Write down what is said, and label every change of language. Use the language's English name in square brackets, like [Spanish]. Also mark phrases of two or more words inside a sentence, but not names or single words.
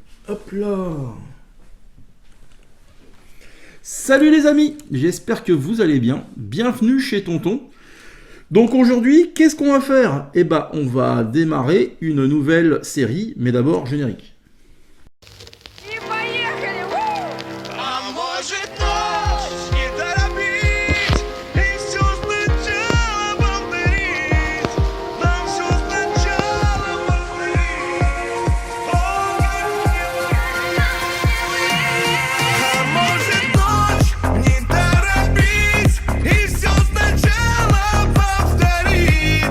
[French] Hop là. Salut les amis, j'espère que vous allez bien. Bienvenue chez Tonton. Donc aujourd'hui, qu'est-ce qu'on va faire? Eh ben, on va démarrer une nouvelle série, mais d'abord générique. [Russian] И поехали! А может ночь не торопить и все сначала повторить? Нам все сначала повторить. А может ночь не торопить и все сначала повторить?